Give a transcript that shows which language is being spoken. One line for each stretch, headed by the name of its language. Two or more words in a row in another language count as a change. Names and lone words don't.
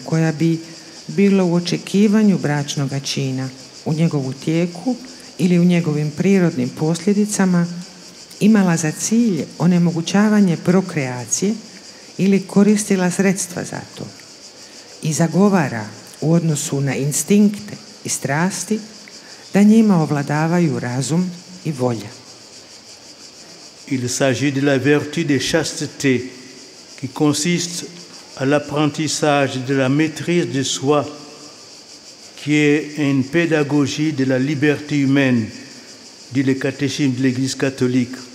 Croatian: koja bi bila u očekivanju bračnoga čina, u njegovu tijeku ili u njegovim prirodnim posljedicama, imala za cilj onemogućavanje prokreacije ili koristila sredstva za to, i zagovara u odnosu na instinkte i strasti da njima ovladavaju razum i volja.
French: Il s'agit de la vertu de chasteté qui consiste à l'apprentissage de la maîtrise de soi, qui est une pédagogie de la liberté humaine, dit le catéchisme de l'Église catholique.